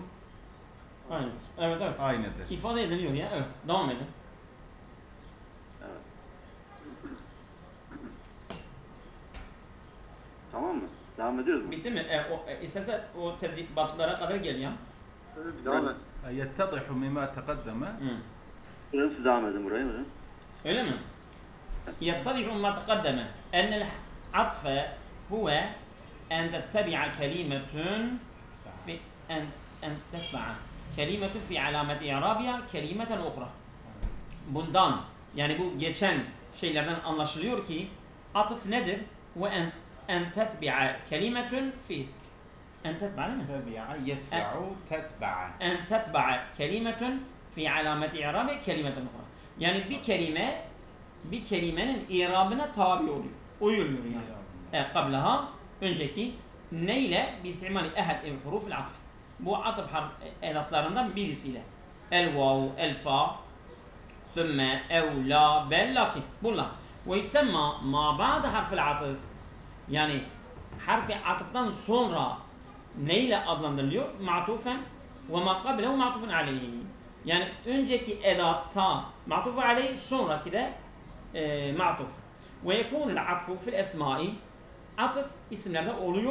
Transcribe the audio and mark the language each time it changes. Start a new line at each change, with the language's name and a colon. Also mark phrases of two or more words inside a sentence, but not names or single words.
Turkish: Aynıdır. Evet evet. aynıdır. İfade ediliyor ya. Evet. Devam edin. Evet. Tamam mı? Devam ediyoruz mu? Bitti mi? İstersen o tedribatlara kadar gel ya. Şöyle bir devam et.
Arabic: يتضح مما تقدم Hı.
Turkish: Buyurun siz devam edin burayı. Buyurun. öyle mi?
Arabic: يتضح ما تقدم أن العطف هو أن تتبع كلمة في أن تتبع كلمة في علامة إعرابها كلمة أخرى.
Turkish: Bundan yani bu geçen şeylerden anlaşılıyor ki atıf nedir?
Arabic: وأن تتبع كلمة في أن تتبع
Turkish: değil mi?
Arabic: تبع يتبع تتبع أن تتبع كلمة في علامة إعراب كلمة أخرى.
Turkish: Yani bir kelimenin i'rabına tabi oluyor. Uyuluyor yani. Kablaha önceki neyle?
Arabic: باستعمال أحد حروف العطف.
Turkish: Bu atıf edatlarından birisiyle.
Arabic: الواو، الفاء, ثم أو لا بل لكن bunlar ويسمى ما بعد حرف العطف
Turkish: yani harfi atıftan sonra neyle adlandırılıyor?
Arabic: معطوفا وما قبله معطوف عليه.
Turkish: Yani önceki edatta
Arabic: معطوف عليه
Turkish: sonraki de ma'tuf.
Arabic: ويكون العطف في الأسماء
Turkish: atıf isimlerde oluyor.